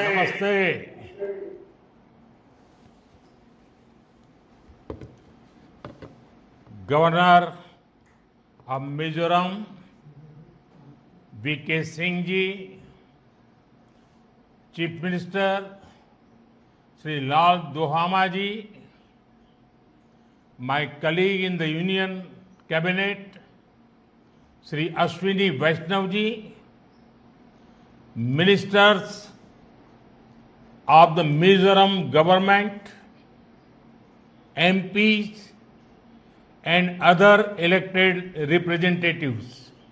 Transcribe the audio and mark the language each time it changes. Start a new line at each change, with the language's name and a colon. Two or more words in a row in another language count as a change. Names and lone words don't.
English: Namaste. Governor of Mizoram, V.K. Singh ji, Chief Minister Sri Lal Duhama ji, my colleague in the Union Cabinet, Sri Ashwini Vaishnav ji, ministers of the Mizoram government, MPs, and other elected representatives.